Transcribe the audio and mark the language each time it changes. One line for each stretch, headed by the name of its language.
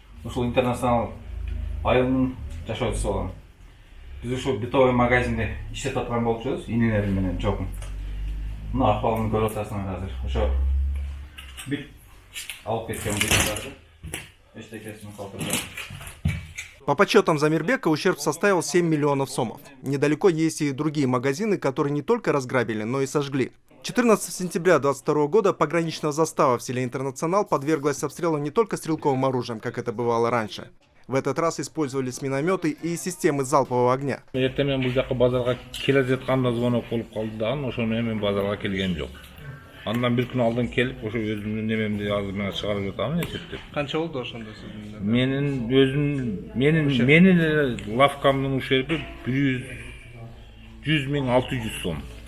Kyrgyz: Ушул интернационал айылынын жашоочусу болом. Биз ушул битовый магазинде иштеп аткан болчубуз, инелерим менен чогум. Мына акыбалын көрүп атасыңар азыр. Ошо бит алып кеткен битоварды эчтекесин калтырды.
Russian: По подсчетам Замирбека, ущерб составил 7 миллионов сомов. Недалеко есть и другие магазины, которые не только разграбили, но и сожгли. 14 сентября 2022 года пограничная застава в селе Интернационал подверглась обстрелу не только стрелковым оружием, как это бывало раньше. В этот раз использовались минометы и системы залпового огня.
Kyrgyz: Эртең бул жака базарга келе жатканда звонок болуп калды дагы, ошону мен базарга келген жок. Андан бир күн алдын келип, ошо өзүмдүн немемди азыр мен чыгарып жатамын эсептеп. Канча болду ошондо сиздин? Менин лавкамдын ущерби 100.600 сом.